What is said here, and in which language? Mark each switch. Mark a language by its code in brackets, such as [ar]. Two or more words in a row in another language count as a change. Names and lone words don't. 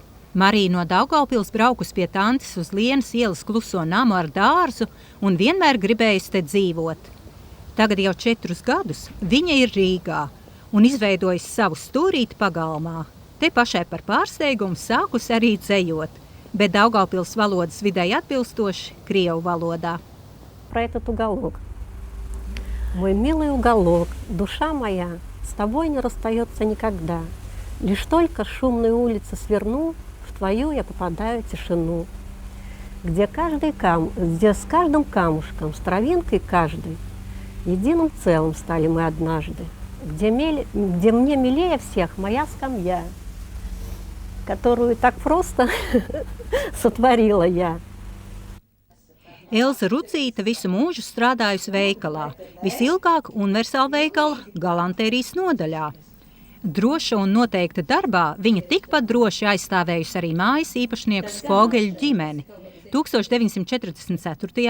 [lv] Marija no Daugavpils braukus pie tantes uz Lienas ielas kluso namu ar dārzu un vienmēr gribējusi te dzīvot. Tagad jau 4 gadus viņa ir Rīgā un izveidojusi savu stūrīti pagalmā. Te pašai par pārsteigumu sākusi arī dzejot, bet Daugavpils valodas vidai atbilstoši krievu valodā. [ru] Про этот уголок. Мой милый уголок, душа моя, с тобой не расстается никогда. Лишь только с шумной улицы сверну, в твою я попадаю тишину. Где с каждым камушком, с травинкой каждой, единым целым стали мы однажды. Где мне милее всех моя скамья, которую так просто сотворила я. [lv] Elza Rucīta visu mūžu strādājusi veikalā, visilgāk universāla veikala galantērijas nodaļā. Droša un noteikta darbā viņa tikpat droši aizstāvējusi arī mājas īpašniekus Fogeļu ģimeni. 1944.